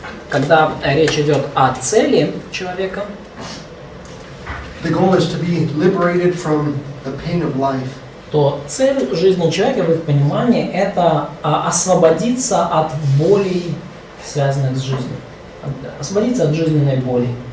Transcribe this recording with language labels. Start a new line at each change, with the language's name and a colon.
Russian: Когда речь идет о цели человека,
English: the goal is to be liberated from the pain of life.
Russian: то цель жизни человека, в их понимании, это освободиться от болей, связанных с жизнью. Освободиться от жизненной боли.